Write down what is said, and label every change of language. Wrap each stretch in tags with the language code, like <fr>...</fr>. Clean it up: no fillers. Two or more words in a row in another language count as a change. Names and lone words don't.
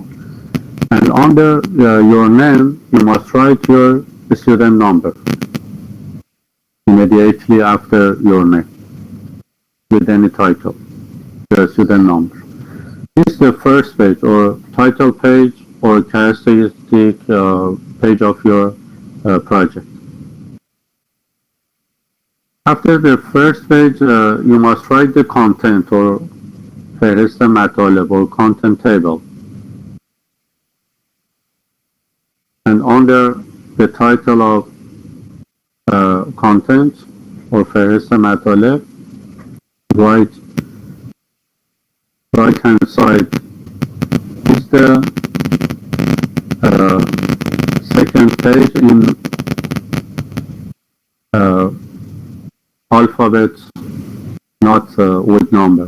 <en>And under your name, you must write your student number immediately after your name with any title, your student number. This is the first page or title page or characteristic page of your project. After the first page, you must write the content or</en> <fa>فهرست مطالب</fa> <en>or content table. And under the title of content or</en> <fa>فهرست مطالب,</fa> <en>write right hand side is the second page in alphabets, not with number.</en>